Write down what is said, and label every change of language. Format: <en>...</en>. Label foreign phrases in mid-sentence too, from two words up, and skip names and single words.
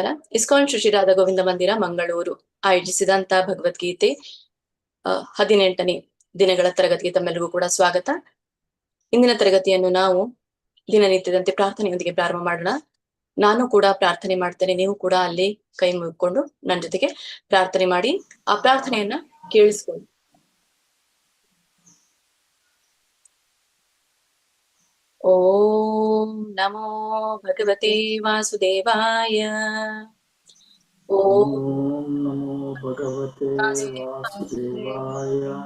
<kn>ಇಸ್ಕಾನ್ ಶ್ರೀ ರಾಧಾ ಗೋವಿಂದ ಮಂದಿರ ಮಂಗಳೂರು ಆಯೋಜಿಸಿದಂತ ಭಗವದ್ಗೀತೆ 18ನೇ ದಿನಗಳ ತರಗತಿಗೆ ತಮ್ಮೆಲ್ಲರಿಗೂ ಕೂಡ ಸ್ವಾಗತ. ಇಂದಿನ ತರಗತಿಯನ್ನು ನಾವು ದಿನನಿತ್ಯದಂತೆ ಪ್ರಾರ್ಥನೆಯೊಂದಿಗೆ ಪ್ರಾರಂಭ ಮಾಡೋಣ. ನಾನು ಕೂಡ ಪ್ರಾರ್ಥನೆ ಮಾಡ್ತೇನೆ, ನೀವು ಕೂಡ ಅಲ್ಲಿ ಕೈ ಮುಗಿಕೊಂಡು ನನ್ನ ಜೊತೆಗೆ ಪ್ರಾರ್ಥನೆ ಮಾಡಿ ಆ ಪ್ರಾರ್ಥನೆಯನ್ನ ಕೇಳಿಸ್ಕೊಳ್ಳಿ.</kn> <sa>ಓಂ ನಮೋ ಭಗವತೆ ವಾಸುದೇವಾಯ. ಓಂ ನಮೋ ಭಗವತೆ ವಾಸುದೇವಾಯ.</sa>